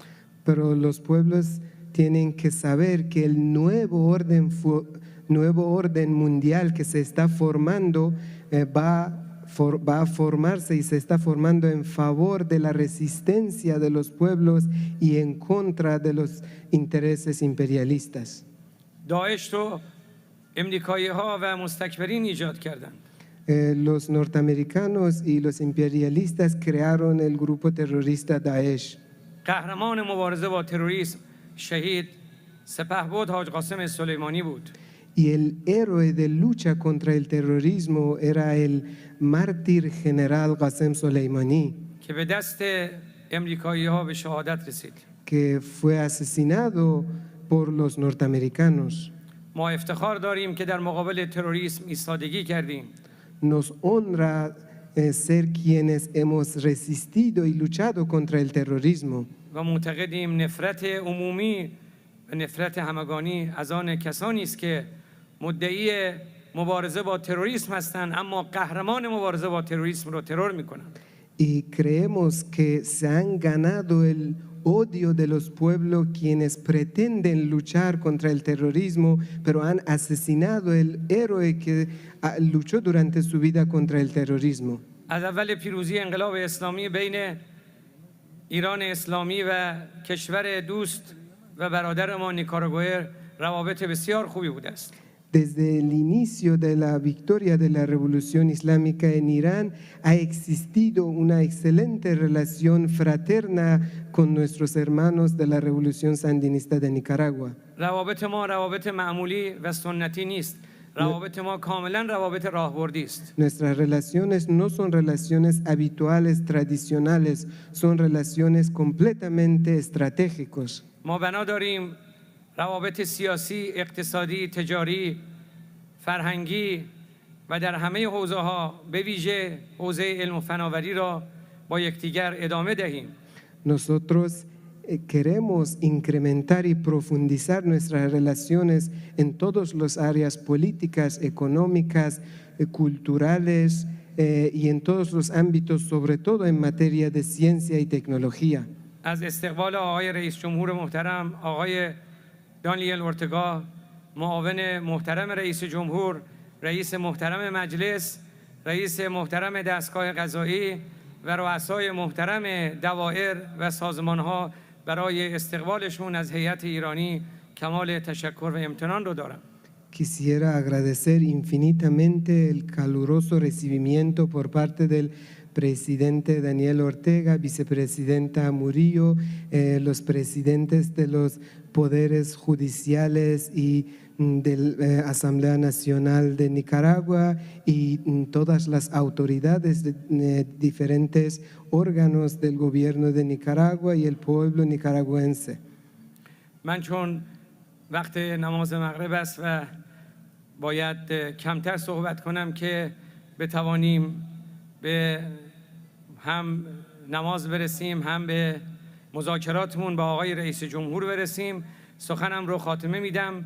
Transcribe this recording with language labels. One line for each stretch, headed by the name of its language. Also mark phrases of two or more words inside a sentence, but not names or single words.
Spanish: Pero los pueblos tienen que saber que el nuevo orden mundial que se está formando va a formarse y se está formando en favor de la resistencia de los pueblos y en contra de los intereses imperialistas.
Persian: داعش رو امریکایی‌ها و مستکبرین ایجاد کردند.
Spanish: Los norteamericanos y los imperialistas crearon el grupo terrorista Daesh.
Persian: قهرمان مبارزه با تروریسم شهید سپهبد حاج قاسم سلیمانی بود.
Spanish: Y el héroe de lucha contra el terrorismo era el mártir general Qasem Soleimani,
Persian: که به دست امریکایی‌ها به شهادت رسید.
Spanish: que fue asesinado por los norteamericanos.
Persian: ما افتخار داریم که در مقابل تروریسم ایستادگی کردیم.
Spanish: Nos honra ser quienes hemos resistido y luchado contra el terrorismo.
Persian: و معتقدیم نفرت عمومی و نفرت همگانی از آن کسانی است که مدعی مبارزه با تروریسم هستند اما قهرمان مبارزه با تروریسم رو ترور میکنند.
Spanish: Y creemos que se han ganado el odio de los pueblos quienes pretenden luchar contra el terrorismo, pero han asesinado el héroe que luchó durante su vida contra el terrorismo.
Persian: از اول پیروزی انقلاب اسلامی بین ایران اسلامی و کشور دوست و برادر ما نیکاراگوئه روابط بسیار خوبی بوده است.
Spanish: Desde el inicio de la victoria de la revolución islámica en Irán ha existido una excelente relación fraterna con nuestros hermanos de la revolución sandinista de Nicaragua.
Persian: روابط ما روابط معمولی و سنتی نیست. روابط ما کاملا روابط راهبردی است.
Spanish: Nuestras relaciones no son relaciones habituales, tradicionales, son relaciones completamente estratégicos.
Persian: ما بنا داریم روابط سیاسی، اقتصادی، تجاری، فرهنگی و در همه حوزه‌ها به ویژه حوزه علم و فناوری را با یکدیگر ادامه دهیم.
Spanish: Nosotros queremos incrementar y profundizar nuestras relaciones en todas las áreas políticas, económicas, culturales y en todos los ámbitos, sobre todo en materia de ciencia y tecnología.
Persian: از استقبال آقای رئیس جمهور محترم آقای دانیل اورتگا، معاون محترم رئیس جمهور، رئیس محترم مجلس، رئیس محترم دستگاه قضایی و رؤسای محترم دوائر و سازمان‌ها برای استقبالشون از هیئت ایرانی کمال تشکر و امتنان رو دارم.
Spanish: Quisiera agradecer infinitamente el caluroso recibimiento por parte del presidente Daniel Ortega, vicepresidenta Murillo, los presidentes de los poderes judiciales y de la Asamblea Nacional de Nicaragua y todas las autoridades de diferentes órganos del gobierno de Nicaragua y el pueblo nicaragüense.
Persian: من چون وقت نماز مغرب است و باید کمتر صحبت کنم که بتوانیم به هم نماز برسیم هم به مذاکراتمون با آقای رئیس جمهور برسیم، سخنم رو خاتمه میدم.